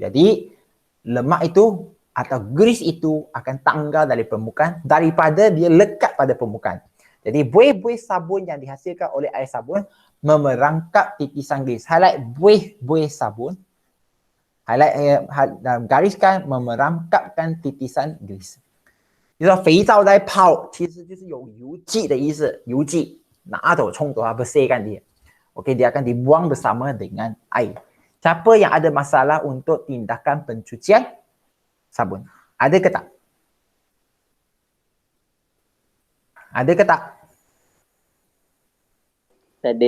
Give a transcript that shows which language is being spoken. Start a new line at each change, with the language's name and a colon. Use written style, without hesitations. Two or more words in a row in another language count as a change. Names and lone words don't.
Malay: Jadi lemak itu atau grease itu akan tanggal dari permukaan daripada dia lekat pada permukaan. Jadi buih-buih sabun yang dihasilkan oleh air sabun memerangkap titisan grease. Highlight buih-buih sabun. Highlight gariskan memerangkapkan titisan grease。
Chinese: 就说肥皂在泡，其实就是有油剂的意思，油剂拿走冲走它
Malay: bersihkan dia. Okey, dia akan dibuang bersama dengan air. Siapa yang ada masalah untuk tindakan pencucian sabun? Ada ke tak? Ada ke tak? Tak ada.